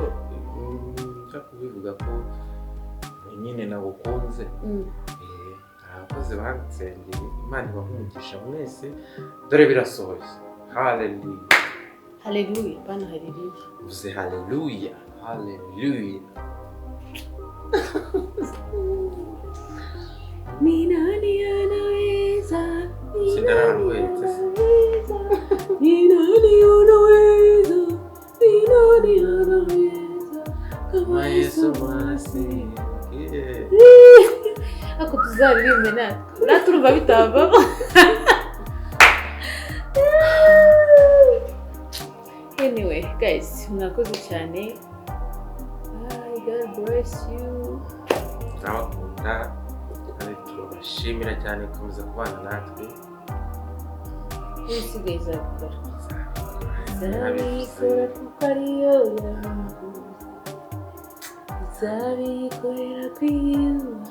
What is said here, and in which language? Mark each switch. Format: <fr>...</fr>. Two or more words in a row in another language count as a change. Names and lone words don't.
<rw>nshaka kubivuga ko nyine nagukunze abakozi bansengeye Imana ibaha umugisha mwese dore birasohoye haleluya haleluya bana haleluya uze haleluya haleluya</rw> <sw>ni nani anaweza ni nani anaweza kama Yesu mwasi ako</sw> <rw>tuzaririmbe natwe urumva bitava.</rw> <en>Anyway guys</en> <rw>mwakoze cyane.</rw> <en>God bless you.</en> <rw>Ndabakunda kandi turabashimira cyane gukomeza kubana natwe. Isigaye izabikora kuko ariyo izabikorera kwiyubaha.</rw>